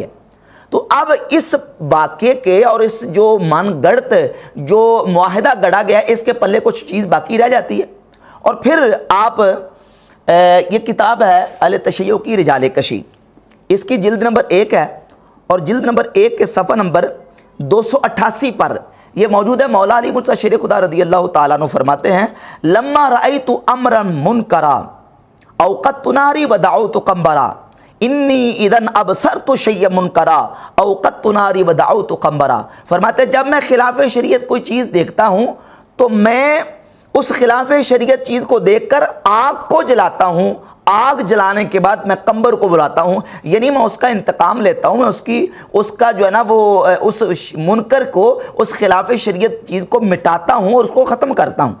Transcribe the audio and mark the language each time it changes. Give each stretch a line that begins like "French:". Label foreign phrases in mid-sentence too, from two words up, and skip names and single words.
Urdu: تو اب اس واقعے کے اور اس جو من گڑت جو معاہدہ گڑا گیا ہے، اس کے پلے کچھ چیز باقی رہ جاتی ہے۔ اور پھر آپ یہ کتاب ہے التشیع کی رجال کشی، اس کی جلد نمبر 1 ہے اور جلد نمبر 1 کے صفحہ نمبر 288 پر یہ موجود ہے۔ مولا علی مرتضی شیر خدا رضی اللہ تعالیٰ عنہ فرماتے ہیں،
Arabic: لما رأیت امرا منکرا اوقدت ناری ودعوت قمبرا، انی اذن ابصرت شیئا منکرا اوقدت ناری ودعوت قمبرا۔
Urdu: فرماتے ہیں جب میں خلاف شریعت کوئی چیز دیکھتا ہوں تو میں اس خلاف شریعت چیز کو دیکھ کر آگ کو جلاتا ہوں، آگ جلانے کے بعد میں قمبر کو بلاتا ہوں، یعنی میں اس کا انتقام لیتا ہوں، میں اس کا جو ہے نا وہ اس منکر کو، اس خلاف شریعت چیز کو مٹاتا ہوں اور اس کو ختم کرتا ہوں۔